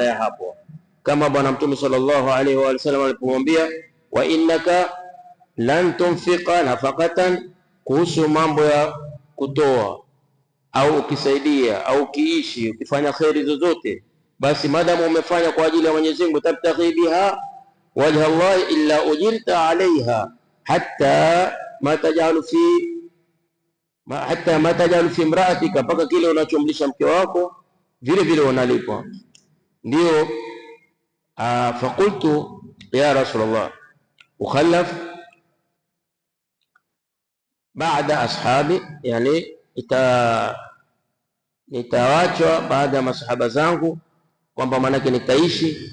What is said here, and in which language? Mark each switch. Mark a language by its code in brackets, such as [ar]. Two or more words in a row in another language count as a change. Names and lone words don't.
[sw] ya hapo, kama bwana Mtume [ar] صلى الله عليه وسلم [sw] alipomwambia, [ar] وإنك لن تنفق نفقة, [sw] kuhusu mambo ya kutoa au ukisaidia au ukiishi ukifanya kheri zozote, basi madamu umefanya kwa ajili ya Mwenyezi Mungu, [ar] تبتغي بها وجه الله إلا أجرت عليها حتى ما تجعل في امرأتك, [sw] mpaka kile unachomlisha mke wako vile vile unalipwa. Ndio [ar] فقلت يا رسول الله أخلف بعد أصحابي, [sw] yani nitawachwa baada ya masahaba zangu, kwamba manake nitaishi.